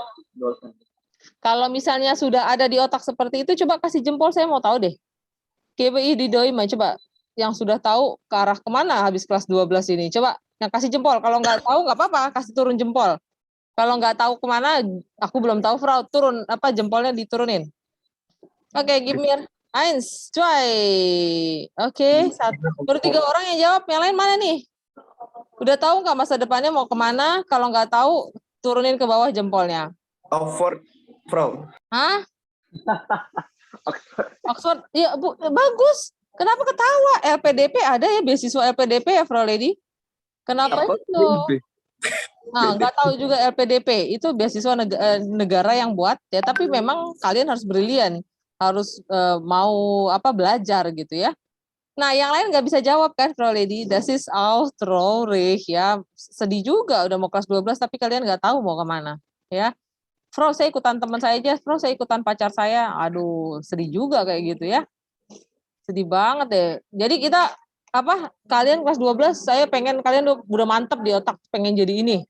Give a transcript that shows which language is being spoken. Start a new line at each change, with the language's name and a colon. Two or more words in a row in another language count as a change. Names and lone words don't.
Indonesian: Kalau misalnya sudah ada di otak seperti itu, coba kasih jempol, saya mau tahu deh. KBI di Doima, coba yang sudah tahu ke arah kemana habis kelas 12 ini. Coba yang kasih jempol, kalau nggak tahu nggak apa-apa, kasih turun jempol. Kalau nggak tahu kemana, aku belum tahu, Frau, turun jempolnya diturunin. Oke,
English: give me 1, 2.
Indonesian: Oke, 1. Baru 3 orang yang jawab, yang lain mana nih? Udah tahu nggak masa depannya mau kemana? Kalau nggak tahu, turunin ke bawah jempolnya. Oxford, Frau. Hah? Oxford, ya Bu, bagus. Kenapa ketawa? LPDP ada ya, beasiswa LPDP ya, Frau Lady? Kenapa itu? Nah, nggak tahu juga LPDP itu beasiswa negara yang buat ya, tapi memang kalian harus brilian, harus mau belajar gitu ya. Nah, yang lain nggak bisa jawab kan, Frau Lady?
German: Das ist auch traurig ya.
Indonesian: Sedih juga udah mau kelas 12 tapi kalian nggak tahu mau kemana ya. Frau, saya ikutan teman saya aja, Frau, saya ikutan pacar saya. Aduh, sedih juga kayak gitu ya. Sedih banget deh. Jadi kita kalian kelas 12, saya pengen kalian udah mantep di otak pengen jadi ini.